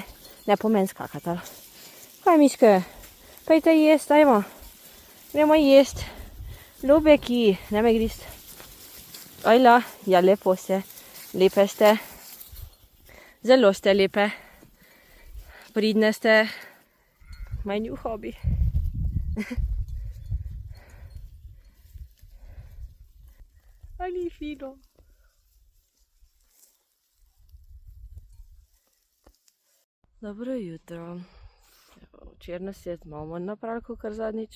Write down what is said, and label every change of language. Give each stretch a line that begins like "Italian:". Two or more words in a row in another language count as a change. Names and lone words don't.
Slovenian: Ne pomen skakati. Kaj, miške? Pejte jest, dajmo. Gremo jest. Ljubeki, ne me grist. Ojla, ja, lepo ste. Lepe ste. Zelo ste lepe. Pridne ste.
English: My new hobby.
Slovenian: Ali fino. Dobro jutro. Včeraj nas je malo manj napravil, kar zadnjič.